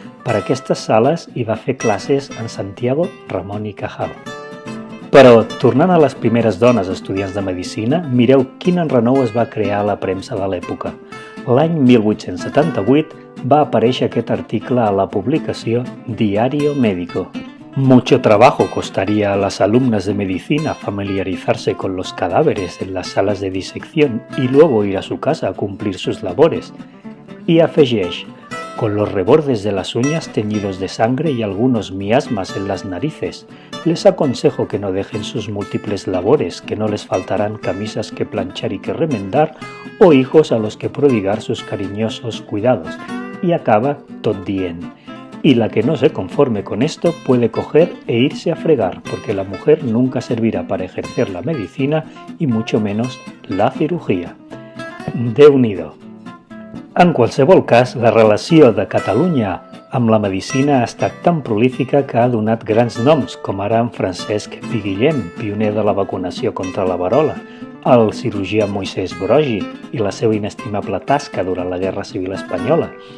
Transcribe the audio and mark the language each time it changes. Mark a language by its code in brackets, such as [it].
[ca] Per aquestes sales hi va fer classes en Santiago Ramon i Cajal. Però, tornant a les primeres dones estudiants de Medicina, mireu quin enrenou es va crear a la premsa de l'època. L'any 1878 va aparèixer aquest article a la publicació Diario Médico. [es] Mucho trabajo costaría a las alumnas de medicina familiarizarse con los cadáveres en las salas de disección y luego ir a su casa a cumplir sus labores. Y [ca] afegeix, [es] con los rebordes de las uñas teñidos de sangre y algunos miasmas en las narices, les aconsejo que no dejen sus múltiples labores, que no les faltarán camisas que planchar y que remendar, o hijos a los que prodigar sus cariñosos cuidados. Y [ca] acaba tot dient. [es] Y la que no se conforme con esto puede coger e irse a fregar, porque la mujer nunca servirá para ejercer la medicina y mucho menos la cirugía. [ca] Déu-n'hi-do. En qualsevol cas, la relació de Catalunya amb la medicina ha estat tan prolífica que ha donat grans noms, com ara en Francesc Pi-Guillem, pioner de la vacunació contra la verola, el cirurgià Moisès Broggi i la seva inestimable tasca durant la Guerra Civil Espanyola.